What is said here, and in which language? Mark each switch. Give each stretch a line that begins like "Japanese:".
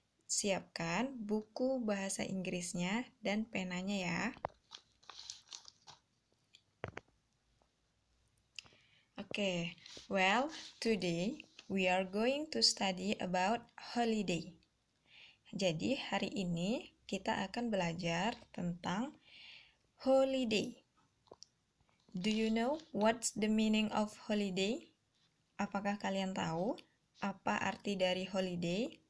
Indonesian: Siapkan buku bahasa Inggrisnya dan penanya ya.
English: Okay, well, today we are going to study about holiday.
Indonesian: Jadi, hari ini kita akan belajar tentang holiday.
English: Do you know what's the meaning of holiday?
Indonesian: Apakah kalian tahu apa arti dari holiday?